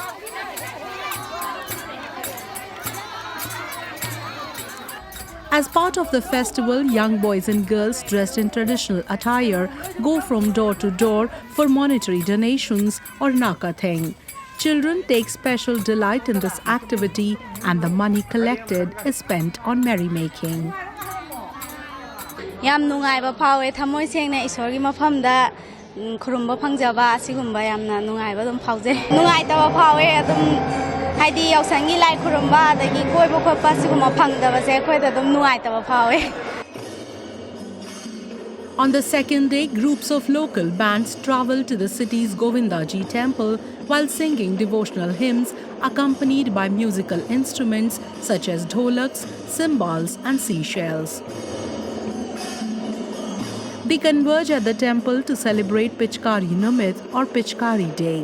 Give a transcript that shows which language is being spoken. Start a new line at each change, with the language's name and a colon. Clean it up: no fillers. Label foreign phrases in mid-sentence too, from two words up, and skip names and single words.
English: As part of the festival, young boys and girls dressed in traditional attire go from door to door for monetary donations or nakatheng. Children take special delight in this activity, and the money collected is spent on merrymaking.
Manipuri: Yam nungaiba phawe thamoi sengna isor gi mafamda khurumba phangjaba asigumba yamna nungaiba dum phawje nungai tawa phawe adum haidi yausangi lai khurumba adagi koiba khoppa siguma phangdaba se khoida dum nungai tawa phawe.
English: On the second day, groups of local bands travel to the city's Govindaji temple while singing devotional hymns accompanied by musical instruments such as dholaks, cymbals and seashells. They converge at the temple to celebrate Pichkari Namit or Pichkari Day.